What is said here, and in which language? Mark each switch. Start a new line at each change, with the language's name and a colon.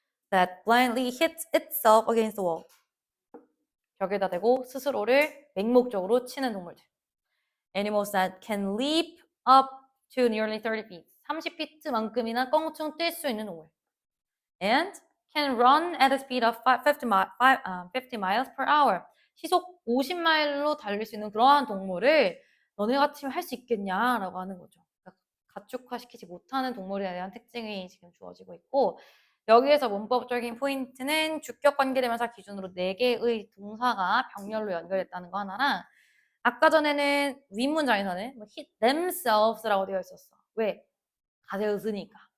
English: That blindly hits itself against the wall.
Korean: 벽에다 대고 스스로를 맹목적으로 치는 동물들.
English: Animals that can leap up to nearly 30 feet.
Korean: 30피트만큼이나 껑충 뛸 수 있는 동물.
English: And can run at a speed of 50 miles per hour.
Korean: 시속 50마일로 달릴 수 있는 그러한 동물을 너네 같으면 할 수 있겠냐라고 하는 거죠. 그러니까 가축화시키지 못하는 동물에 대한 특징이 지금 주어지고 있고 여기에서 문법적인 포인트는 주격 관계대명사 기준으로 4개의 동사가 병렬로 연결됐다는 거 하나랑 아까 전에는 윗문장에서는 뭐
English: hit themselves
Korean: 라고 되어 있었어. 왜? 가세요 쓰니까.